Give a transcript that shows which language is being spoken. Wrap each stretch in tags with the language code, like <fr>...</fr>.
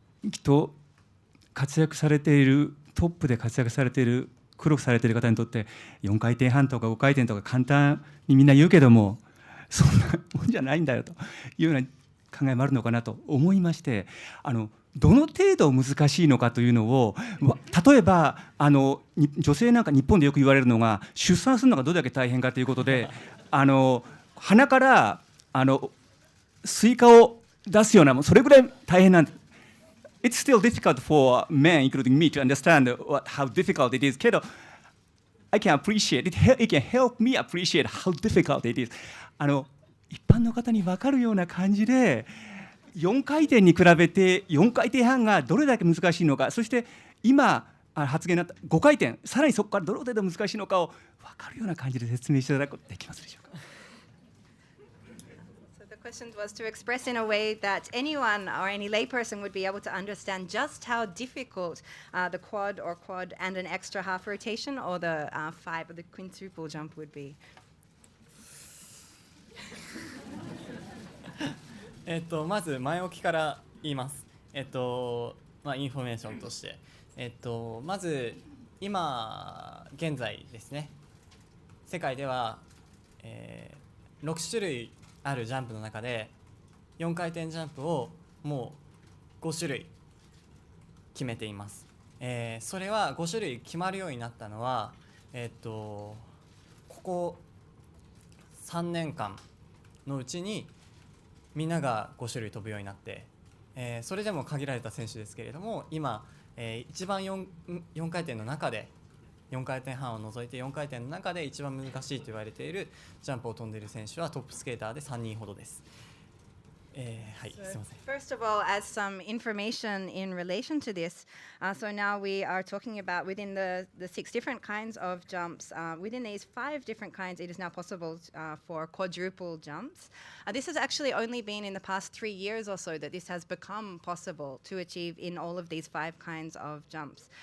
<ja>きっと活躍されているトップで活躍されている苦労されている方にとって4回転半とか5回転とか簡単にみんな言うけども、そんなもんじゃないんだよというような考えもあるのかなと思いまして、どの程度難しいのかというのを、例えば女性なんか日本でよく言われるのが、出産するのがどれだけ大変かということで、鼻からスイカを出すような、それぐらい大変なんです。</ja> <en>It's still difficult for men, including me, to understand how difficult it is. けど I can appreciate it. It can help me appreciate how difficult it is.</en> <ja>一般の方に分かるような感じで、4回転に比べて4回転半がどれだけ難しいのか、そして今発言になった5回転、さらにそこからどれ程度難しいのかを分かるような感じで説明していただくことできますでしょうか。</ja> <en>So the question was to express in a way that anyone or any layperson would be able to understand just how difficult the quad and an extra half rotation or the 5 or the quintuple jump would be.</en> <ja>まず前置きから言います。インフォメーションとして、まず今現在ですね、世界では、6種類あるジャンプの中で4回転ジャンプをもう5種類決めています。それは5種類決まるようになったのは、ここ3年間のうちにみんなが5種類飛ぶようになって、それでも限られた選手ですけれども、今、一番 4回転の中で4回転半を除いて4回転の中で一番難しいと言われているジャンプを飛んでいる選手はトップスケーターで3人ほどです。はい、すみません。</ja> <en>First of all, as some information in relation to this, so now we are talking about within the 6 different kinds of jumps. Within these 5 different kinds, it is now possible for quadruple jumps. This has actually only been in the past 3 years or so that this has become possible to achieve in all of these 5 kinds of jumps.</en>